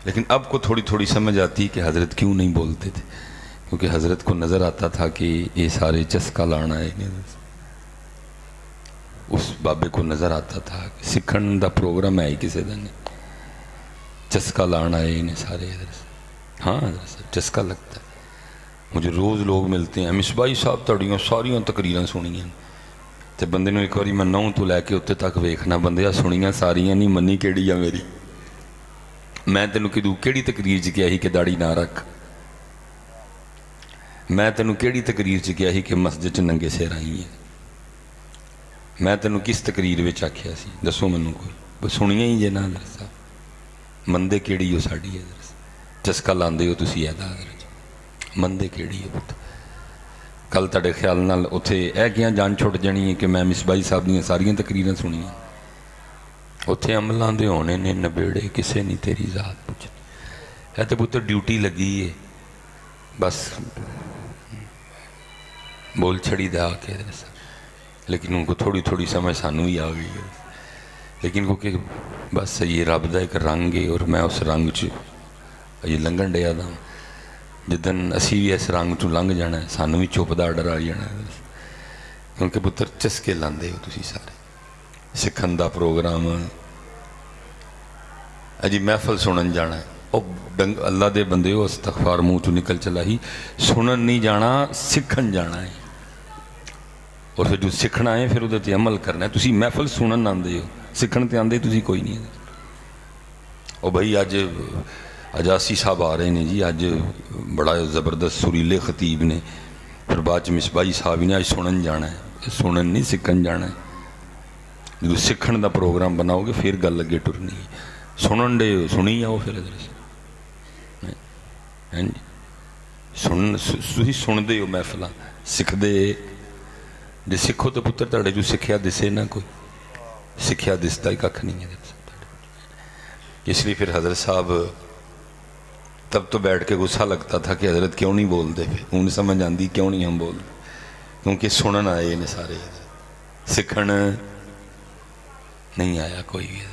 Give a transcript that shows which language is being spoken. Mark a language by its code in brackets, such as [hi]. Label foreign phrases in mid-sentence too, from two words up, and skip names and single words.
[ur] لیکن اب کو تھوڑی سمجھ آتی کہ حضرت کیوں نہیں بولتے تھے، کیونکہ حضرت کو نظر آتا تھا کہ یہ سارے چسکا لانا ہے. اس بابے کو نظر آتا تھا کہ [pa] سکھن دا پروگرام ہے ہی کسی دا نہیں، چسکا لانا ہے انہیں سارے. [ur] حضرت ہاں حضرت صاحب چسکا لگتا ہے. مجھے روز لوگ ملتے ہیں، [pa] مصباحی صاحب تڑیاں ساریاں تقریراں سنیاں تے بندے نے ایک باری میں 9 تو لے کے اتنے تک ویکھنا، بندے سنیاں ساریاں نہیں، منی کیڑی آ میری. میں تینوں کدوں کیڑی تقریر چ کیا ہی کہ داڑھی نہ رکھ، میں تینوں کیڑی تقریر چ کیا ہی کہ مسجد چ ننگے سر آئی ہے، میں تینوں کس تقریر میں آکھیا سی دسو مینوں کوئی؟ بس سنیاں ہی جے نا حضرت صاحب. مندے کیڑی ہو ساڈی حضرت، چسکا لاندے ہو تسی ایدا حضرت، مندے کیڑی ہے پتر. کل تڑے خیال نال اتھے اے کیا جان چھوٹ جانی ہے کہ میں مصباحی صاحب دیاں ساریاں تقریراں سنیاں، اتھے عملاں دے ہونے نے نبیڑے، کسے نہیں تیری ذات پوچھتی. ہے تے پتر ڈیوٹی لگی ہے، بس بول چھڑی دے آ کے حضرت صاحب. لیکن ان کو تھوڑی سمجھ سانوں ہی آ گئی ہے، لیکن کیونکہ بس یہ رب دا ایک رنگ ہے، اور میں اس رنگ چ یہ لنگن ڈیا دا. جدن اسی بھی اس رنگ چوں لنگ جانا ہے، سانوں بھی چپ دا ڈر آ جانا ہے، کیونکہ پتر چسکے لاندے ہو تسی سارے. سکھن دا پروگرام اجی محفل سنن جانا ہے، او اللہ دے بندے ہو استغفار منہ چوں نکل چلا ہی، سنن نہیں جانا، سکھن جانا ہے. [ur] اور پھر جو سکھنا ہے پھر ادھر تے عمل کرنا ہے. [pa] تسی محفل سنن آندے ہو، سکھن تے آندے تسی کوئی نہیں ہے. او بھائی اج اجاسی صاحب آ رہے ہیں جی، اج بڑا زبردست سریلے خطیب نے، پھر بعد مصباحی صاحب نے اج سنن جانا ہے، سنن نہیں سکھن جانا ہے. جو سکھن دا پروگرام بناؤ گے پھر گل اگے ٹرنی ہے. سنن دے سنی جاؤ پھر تسی سن دے ہو محفلاں، سکھ دے جے سکھو تو پتر تڑے جو سکھیا دسے نہ کوئی، سکھیا دستا ہی ککھ نہیں ہے. [ur] اس لیے پھر حضرت صاحب تب تو بیٹھ کے غصہ لگتا تھا کہ حضرت کیوں نہیں بولتے، پھر انہیں سمجھ آندی کیوں نہیں ہم بولتے، کیونکہ [pa] سنن آئے انہیں سارے، سکھن نہیں آیا کوئی بھی.